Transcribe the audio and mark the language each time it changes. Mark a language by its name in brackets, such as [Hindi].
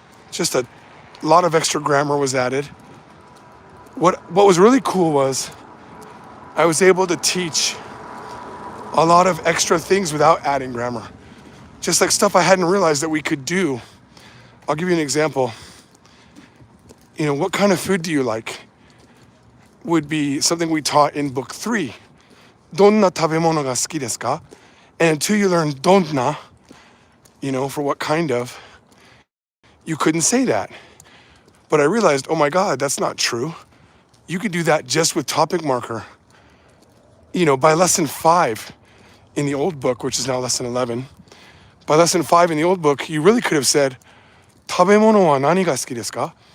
[English] Just a lot of extra grammar was added. What was really cool was I was able to teach a lot of extra things without adding grammar. Just like stuff I hadn't realized that we could do. I'll give you an example. You know, what kind of food do you like? Would be something we taught in book 3. [Japanese] どんな食べ物が好きですか? [English] And until you learn どんな, you know, for what kind of, you couldn't say that. But I realized, oh my God, that's not true. You could do that just with topic marker. You know, by lesson 5 in the old book, which is now lesson 11, by lesson 5 in the old book, you really could have said, [Japanese] 食べ物は何が好きですか?